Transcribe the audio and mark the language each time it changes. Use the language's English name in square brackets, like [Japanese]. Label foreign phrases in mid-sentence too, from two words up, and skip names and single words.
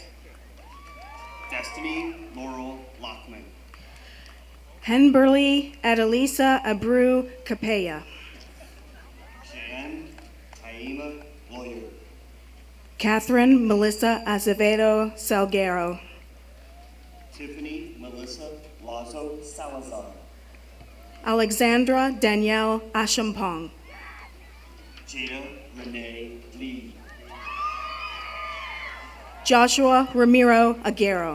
[English] Destiny Laurel Lockman. Henberly Adelisa Abreu Capella. Jan Taima Lawyer. Catherine Melissa Azevedo Salguero. Tiffany Melissa Lazo Salazar. Alexandra Danielle Ashampong. Jada Renee Lee. Joshua Ramiro Aguero.